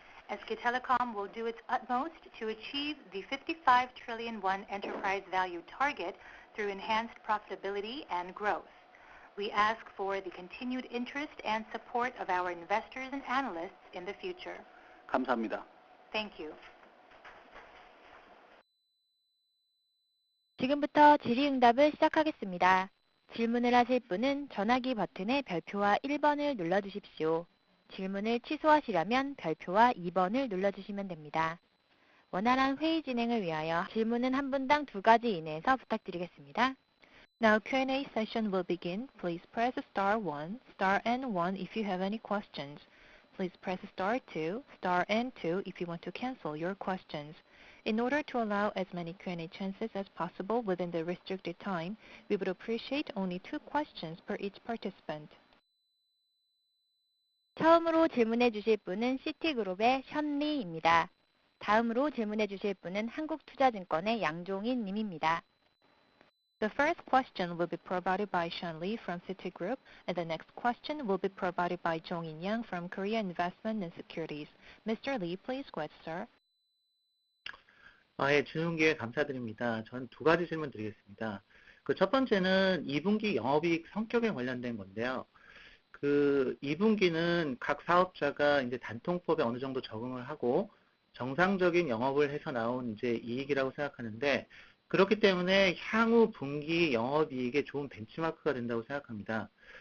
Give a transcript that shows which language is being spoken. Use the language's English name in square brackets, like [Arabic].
[English] SK Telecom will do its utmost to achieve the 55 trillion won enterprise value target through enhanced profitability and growth. We ask for the continued interest and support of our investors and analysts in the future. [Korean] 감사합니다. [English] Thank you. [Korean] 지금부터 질의응답을 시작하겠습니다. 질문을 하실 분은 전화기 버튼의 별표와 1번을 눌러주십시오. 질문을 취소하시려면 별표와 2번을 눌러주시면 됩니다. 원활한 회의 진행을 위하여 질문은 한 분당 2가지 이내에서 부탁드리겠습니다. [English] Now Q&A session will begin. Please press star 1, star and 1 if you have any questions. Please press star 2, star and 2 if you want to cancel your questions. In order to allow as many Q&A chances as possible within the restricted time, we would appreciate only 2 questions per each participant. [Korean] 처음으로 질문해 주실 분은 시티그룹의 션리입니다. 다음으로 질문해 주실 분은 한국투자증권의 양종인 님입니다. [English] The first question will be provided by Sean Lee from Citigroup, and the next question will be provided by Jong-in Yang from Korea Investment and Securities. Mr. Lee, please go ahead, sir. [Korean] 예, 주는 기회 감사드립니다. 전 2가지 질문 드리겠습니다. 첫 번째는 2분기 영업이익 성격에 관련된 건데요. 2분기는 각 사업자가 이제 단통법에 어느 정도 적응을 하고 정상적인 영업을 해서 나온 이제 이익이라고 생각하는데, 그렇기 때문에 향후 분기 영업이익에 좋은 벤치마크가 된다고 생각합니다.